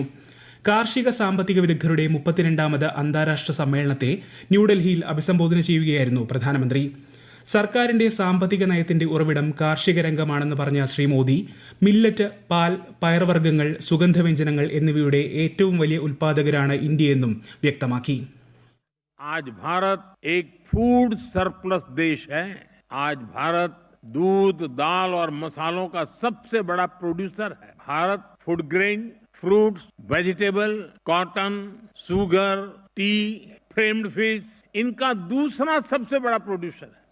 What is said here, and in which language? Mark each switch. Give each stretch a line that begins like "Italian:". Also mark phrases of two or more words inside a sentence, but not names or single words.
Malayalam: കാർഷിക സാമ്പത്തിക വിദഗ്ധരുടെ 32ാമത് അന്താരാഷ്ട്ര സമ്മേളനത്തെ ന്യൂഡൽഹിയിൽ അഭിസംബോധന ചെയ്യുകയായിരുന്നു പ്രധാനമന്ത്രി. സർക്കാരിന്റെ സാമ്പത്തിക നയത്തിന്റെ ഉറവിടം കാർഷിക രംഗമാണെന്ന് പറഞ്ഞ ശ്രീ മോദി, മില്ലറ്റ്, പാൽ, പയർവർഗ്ഗങ്ങൾ, സുഗന്ധവ്യഞ്ജനങ്ങൾ എന്നിവയുടെ ഏറ്റവും വലിയ ഉൽപ്പാദകരാണ് ഇന്ത്യയെന്നും വ്യക്തമാക്കി.
Hindi: आज भारत एक
English: food surplus
Hindi: देश है. आज भारत दूध, दाल और मसालों का सबसे बड़ा प्रोड्यूसर है.
English: भारत food grain, fruits, vegetable, cotton, sugar, tea, farmed fish
Hindi: इनका दूसरा सबसे बड़ा प्रोड्यूसर है.